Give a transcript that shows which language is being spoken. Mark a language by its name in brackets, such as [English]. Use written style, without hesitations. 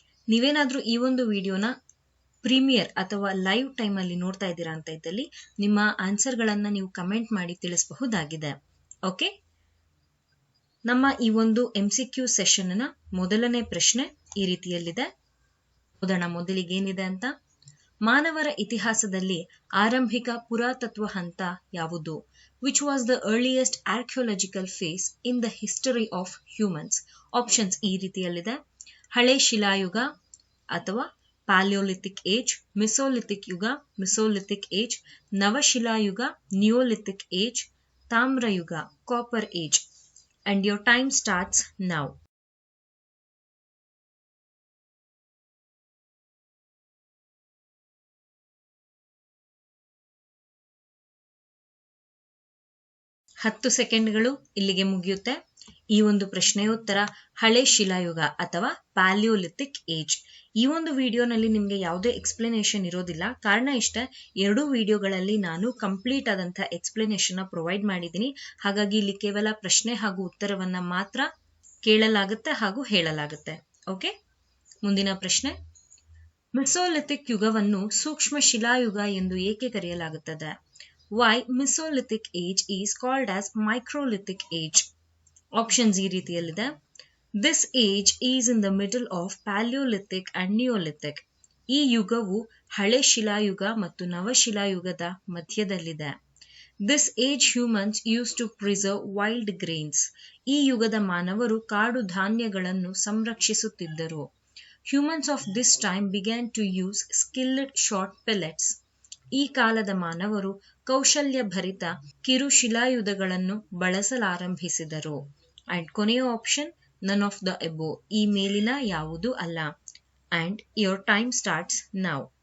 [Kannada] ನೀವೇನಾದ್ರೂ ಈ ಒಂದು ವಿಡಿಯೋನ ಪ್ರೀಮಿಯರ್ ಅಥವಾ ಲೈವ್ ಟೈಮ್ ಅಲ್ಲಿ ನೋಡ್ತಾ ಇದ್ದೀರಾ ಅಂತ ಇದ್ದಲ್ಲಿ ನಿಮ್ಮ ಆನ್ಸರ್ಗಳನ್ನ ನೀವು ಕಮೆಂಟ್ ಮಾಡಿ ತಿಳಿಸಬಹುದಾಗಿದೆ. ಓಕೆ, ನಮ್ಮ ಈ ಒಂದು MCQ ಸೆಷನ್ ನ ಮೊದಲನೇ ಪ್ರಶ್ನೆ ಈ ರೀತಿಯಲ್ಲಿದೆ. ಓದೋಣ ಮೊದಲಿಗೆ ಏನಿದೆ ಅಂತ. ಮಾನವರ ಇತಿಹಾಸದಲ್ಲಿ ಆರಂಭಿಕ ಪುರಾತತ್ವ ಹಂತ ಯಾವುದು? [English] Which was the earliest archaeological phase in the history of humans? [Kannada] Options ಈ ರೀತಿಯಲ್ಲಿದೆ. ಹಳೆ ಶಿಲಾಯುಗ ಅಥವಾ ಪ್ಯಾಲಿಯೋಲಿಥಿಕ್ ಏಜ್, ಮಿಸೋಲಿಥಿಕ್ ಯುಗ, Mesolithic age, ನವಶಿಲಾಯುಗ, Neolithic age, ತಾಮ್ರಯುಗ, copper age. [English] And your time starts now. [Kannada] ಹತ್ತು ಸೆಕೆಂಡ್ಗಳು ಇಲ್ಲಿಗೆ ಮುಗಿಯುತ್ತೆ. ಈ ಒಂದು ಪ್ರಶ್ನೆಯ ಉತ್ತರ ಹಳೆ ಶಿಲಾಯುಗ ಅಥವಾ ಪ್ಯಾಲಿಯೋಲಿಥಿಕ್ ಏಜ್. ಈ ಒಂದು ವಿಡಿಯೋನಲ್ಲಿ ನಿಮಗೆ ಯಾವುದೇ ಎಕ್ಸ್ಪ್ಲನೇಷನ್ ಇರೋದಿಲ್ಲ. ಕಾರಣ ಇಷ್ಟೇ, 2 ವಿಡಿಯೋಗಳಲ್ಲಿ ನಾನು ಕಂಪ್ಲೀಟ್ ಆದಂತಹ ಎಕ್ಸ್ಪ್ಲನೇಷನ್ ಪ್ರೊವೈಡ್ ಮಾಡಿದ್ದೀನಿ. ಹಾಗಾಗಿ ಇಲ್ಲಿ ಕೇವಲ ಪ್ರಶ್ನೆ ಹಾಗೂ ಉತ್ತರವನ್ನ ಮಾತ್ರ ಕೇಳಲಾಗುತ್ತೆ ಹಾಗೂ ಹೇಳಲಾಗುತ್ತೆ. ಓಕೆ, ಮುಂದಿನ ಪ್ರಶ್ನೆ. ಮಿಸೋಲಿಥಿಕ್ ಯುಗವನ್ನು ಸೂಕ್ಷ್ಮ ಶಿಲಾಯುಗ ಎಂದು ಏಕೆ ಕರೆಯಲಾಗುತ್ತದೆ? [English] Why Mesolithic age is called as microlithic age? [Kannada] Options ಈ ರೀತಿಯಲ್ಲಿದೆ. [English] This age is in the middle of Paleolithic and Neolithic. [Kannada] ಈ ಯುಗವು ಹಳೆ ಶಿಲಾಯುಗ ಮತ್ತು ನವಶಿಲಾಯುಗದ ಮಧ್ಯದಲ್ಲಿದೆ. [English] This age humans used to preserve wild grains. [Kannada] ಈ ಯುಗದ ಮಾನವರು ಕಾಡು ಧಾನ್ಯಗಳನ್ನು ಸಂರಕ್ಷಿಸುತ್ತಿದ್ದರು. [English] Humans of this time began to use skilled short pellets. [Kannada] ಈ ಕಾಲದ ಮಾನವರು ಕೌಶಲ್ಯ ಭರಿತ ಕಿರು ಶಿಲಾಯುಧಗಳನ್ನು ಬಳಸಲಾರಂಭಿಸಿದರು. [English] and [Kannada] ಕೊನೆಯ [English] option none of the above, [Kannada] ಈ ಮೇಲಿನ ಯಾವುದೂ ಅಲ್ಲ. [English] And your time starts now.